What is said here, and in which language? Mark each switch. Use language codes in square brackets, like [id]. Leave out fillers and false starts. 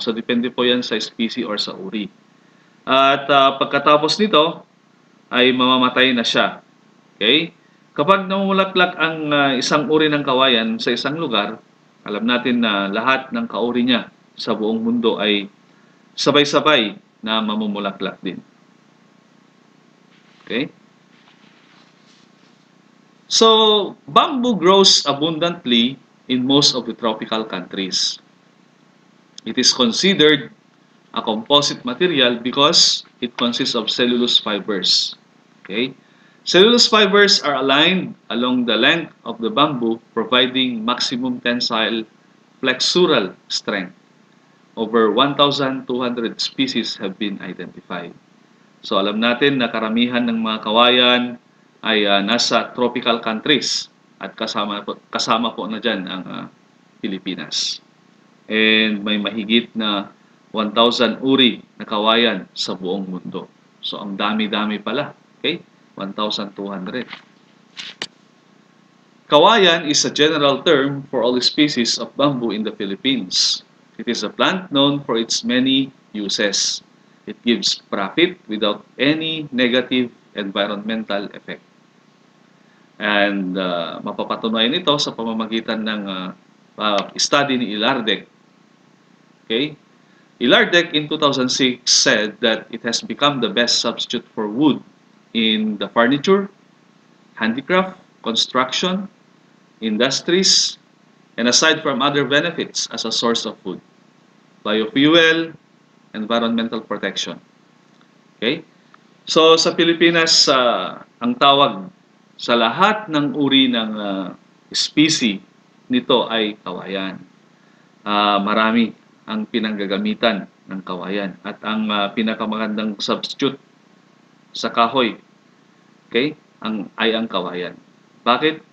[tl] So, depende po yan sa species or sa uri. At pagkatapos nito, ay mamamatay na siya. Okay? Kapag namumulaklak ang isang uri ng kawayan sa isang lugar, alam natin na lahat ng kauri niya sa buong mundo ay sabay-sabay na mamumulaklak din. [en] Okay? So, bamboo grows abundantly in most of the tropical countries. It is considered a composite material because it consists of cellulose fibers. Okay? Cellulose fibers are aligned along the length of the bamboo, providing maximum tensile flexural strength. Over 1,200 species have been identified. [tl] So alam natin na karamihan ng mga kawayan ay nasa tropical countries at kasama po na dyan ang Pilipinas. And may mahigit na 1,000 uri na kawayan sa buong mundo. So, ang dami-dami pala. Okay? 1,200. [en] Kawayan is a general term for all species of bamboo in the Philippines. It is a plant known for its many uses. It gives profit without any negative environmental effect. [tl] And mapapatunayan ito sa pamamagitan ng study ni Ilardek. [en] Okay? Ilardek in 2006 said that it has become the best substitute for wood in the furniture, handicraft, construction, industries, and aside from other benefits as a source of food, biofuel, environmental protection. Okay? [tl] So sa Pilipinas, ang tawag sa lahat ng uri ng species nito ay kawayan. Marami ang pinanggagamitan ng kawayan at ang pinakamagandang substitute sa kahoy, okay, ay ang kawayan. Bakit?